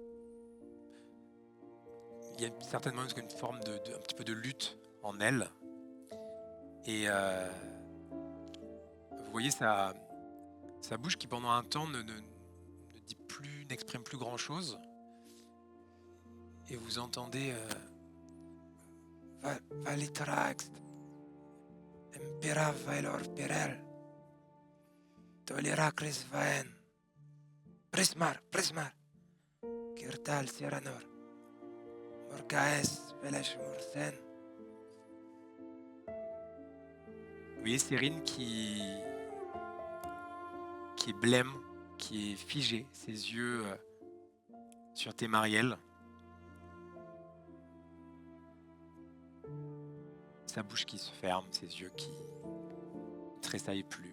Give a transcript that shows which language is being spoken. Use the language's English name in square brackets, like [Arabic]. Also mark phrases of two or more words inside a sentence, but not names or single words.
[French] Il y a certainement une forme un petit peu de lutte en elle. Et vous voyez sa bouche qui pendant un temps ne dit plus, n'exprime plus grand chose. Et vous entendez Valitraxt Impera Vailor Pirel Toliracris Vaen Prismar Kirtal Siranor Morgaes Velesh Morsen. Vous voyez Cérine qui est blême, qui est figée, ses yeux sur Thémariel. Sa bouche qui se ferme, ses yeux qui ne tressaillent plus.